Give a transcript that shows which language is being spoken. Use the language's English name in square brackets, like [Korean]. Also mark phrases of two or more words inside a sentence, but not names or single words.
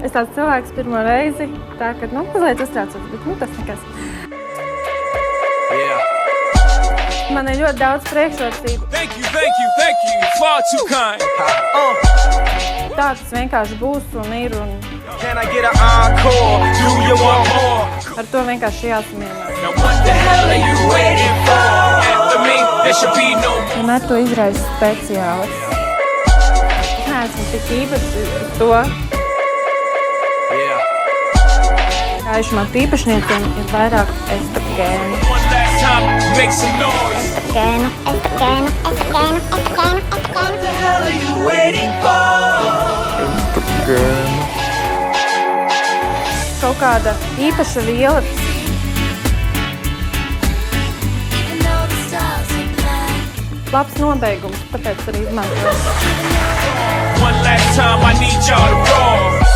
[Latvian] Es tāds cilvēks pirmo reizi, tā ka, mazliet uztraucos, bet, tas nekas. Man ir ļoti daudz priekšrocību. [English] Thank you, far too kind. [Latvian] Tā tas vienkārši būs un ir, un [English] Can I get an encore? Do you want more? [Latvian] ar to vienkārši jāsamierinās. [English] Now what the hell are you waiting for? After me, there should be no more. [Latvian] Vienmēr to izraisa speciāli. Es neesmu tik īpaši uz to. Gaišumā īpašniekiem ir vairāk estrogēnu. [English] One last time, make some noise. What the hell are you waiting for? [Latvian] Kaut kāda īpaša viela. Labs nobeigums, tāpēc arī izmantoju. [English] One last time, I need y'all to roar.